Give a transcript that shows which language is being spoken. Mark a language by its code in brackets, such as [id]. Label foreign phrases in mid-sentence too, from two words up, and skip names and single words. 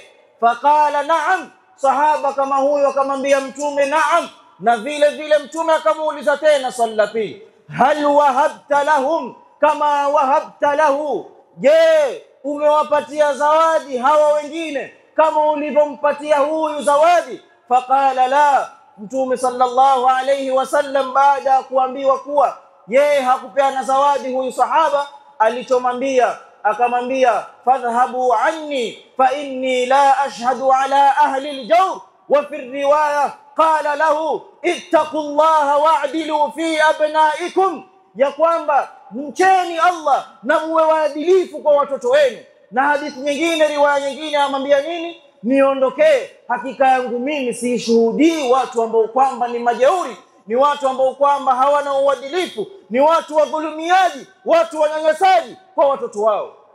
[ar] فقال نعم, [sw] sahaba kama huyo akamwambia mtume na'am, na vile vile mtume akamuuliza tena swali la pili, [ar] هل وهبت لهم كما وهبت له, [sw] je, umewapatia zawadi hawa wengine kama ulivyompatia huyu zawadi? [ar] فقال لا, [sw] mtume [ar] صلى الله عليه وسلم [sw] baada ya kuambiwa kuwa yeye hakupeana zawadi huyu sahaba, alichomwambia akamwambia, [ar] فاذهب عني فإني لا أشهد على أهل الجور. وفي رواية قال له اتقوا الله واعدلوا في أبنائكم, [sw] ya kwamba mcheni Allah na muwe waadilifu kwa watoto wenu. Na hadithi nyingine, riwaya nyingine amwambia nini? Niondokee, hakika yangu mimi siishuhudii watu ambao kwamba ni majeuri, ni watu ambao kwamba hawana uadilifu, ni watu wadhulumiaji, watu wanyanyasaji kwa watoto wao.